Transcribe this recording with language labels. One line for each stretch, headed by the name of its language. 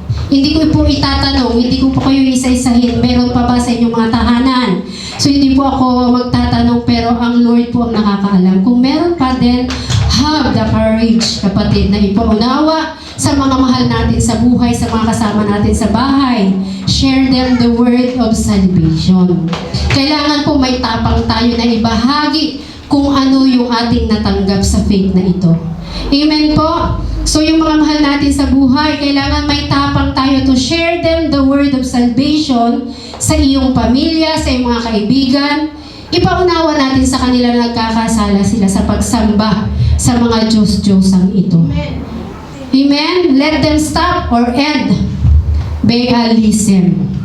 Filipino: Hindi ko po itatanong, hindi ko po kayo isa-isahin, meron pa ba sa inyong mga tahanan? So hindi po ako magtatanong, pero ang Lord po ang nakakaalam. Kung meron pa din,
English: have the courage,
Filipino: kapatid, na ipaunawa sa mga mahal natin sa buhay, sa mga kasama natin sa bahay.
English: Share them the word of salvation.
Filipino: Kailangan po may tapang tayo na ibahagi kung ano yung ating natanggap sa faith na ito. Amen po? So yung mga mahal natin sa buhay, kailangan may tapang tayo
English: to share them the word of salvation
Filipino: sa iyong pamilya, sa iyong mga kaibigan. Ipaunawa natin sa kanila na nagkakasala sila sa pagsamba sa mga Diyos-Diyosang ito. Amen?
English: Let them stop or end Baalism.